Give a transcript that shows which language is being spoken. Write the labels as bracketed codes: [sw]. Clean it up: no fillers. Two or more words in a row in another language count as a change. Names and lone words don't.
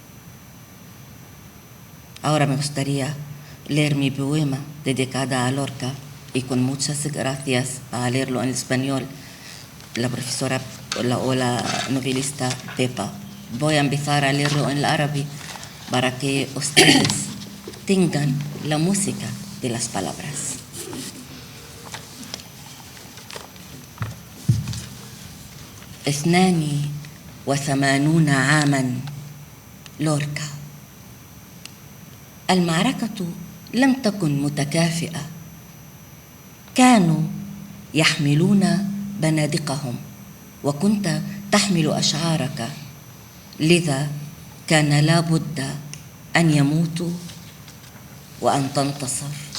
[es] Ahora me gustaría leer mi poema dedicado a Lorca y con muchas gracias a leerlo en español, la profesora o la novelista Pepa. Voy a empezar a leerlo en el árabe para que ustedes tengan la música de las palabras. [ar] اثنان وثمانون عاما لوركا. المعركة لم تكن متكافئة. كانوا يحملون بنادقهم وكنت تحمل أشعارك، لذا كان لا بد أن يموتوا وأن تنتصر.